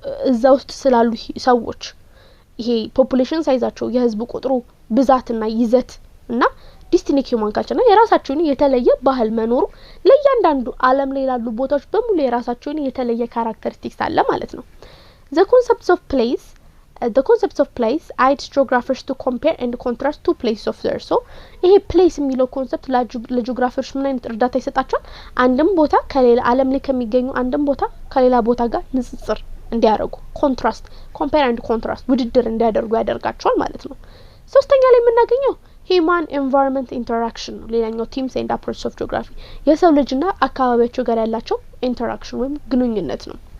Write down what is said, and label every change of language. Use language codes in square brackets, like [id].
[am] እዛ ውስጥ ስላሉ ሰዎች ይሄ ፖፑሌሽን ሳይዛቸው የህዝብ ቁጥሩ ብዛትና ይዘት እና ዲስቲንክት human culture እና የራሳቸውን የተለየ ባህል መኖሩ ለእያንዳንዱ ዓለም ላይ ያሉ ቦታዎች በሙሉ የራሳቸውን የተለየ ካራክተሪስቲክስ አለ ማለት ነው። [en] the concepts of place the concepts of place aids geographers to compare and contrast two places of the earth. [am] So ይሄ place የሚለው ኮንሰፕት ለጂኦግራፈሮች ምን አይነት እርዳታ ይሰጣቸዋል? አንድም ቦታ ከሌላ ዓለም ላይ ከሚገኙ አንድም ቦታ ከሌላ ቦታ ጋር ንጽጽር እንዲያደርጉ ኮንትራስት compare and contrast ውድድር እንዲያደርጉ ያደርጋቸዋል ማለት ነው። ሶስተኛ ላይ የምናገኘው human environment interaction ነው። ሌላኛው [en] themes and approaches of geography [am] የሰው ልጅና አካባቢያቸው ጋር ያላቸው interaction ወይም ግንኙነት ነው።